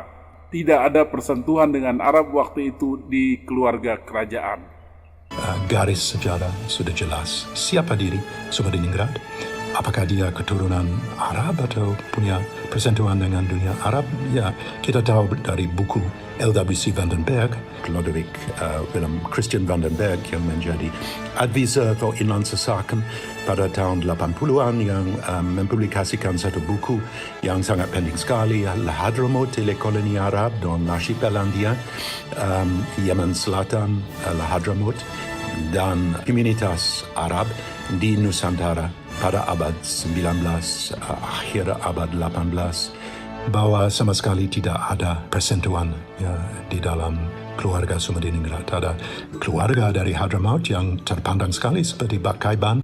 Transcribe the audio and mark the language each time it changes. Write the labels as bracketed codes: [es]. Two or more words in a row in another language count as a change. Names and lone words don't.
[id] Tidak ada persentuhan dengan Arab waktu itu di keluarga kerajaan. Garis sejarah sudah jelas. Siapa diri Sumodiningrat? Apakah dia keturunan Arab atau punya persentuhan dengan dunia Arab? Ya, kita tahu dari buku LWC van den Berg, Lodewijk Willem Christian van den Berg yang menjadi advisor for Inlandse Zaken pada tahun 80-an yang mempublikasikan satu buku yang sangat penting sekali, La Hadramaut et les colonies arabes dans l'archipel-Indien, Yemen Selatan, La Hadramaut, dan komunitas Arab di Nusantara pada abad 19, akhir abad 18, bahwa sama sekali tidak ada persentuhan ya, di dalam keluarga Sumodiningrat. Ada keluarga dari Hadramaut yang terpandang sekali seperti Bak Kaiban.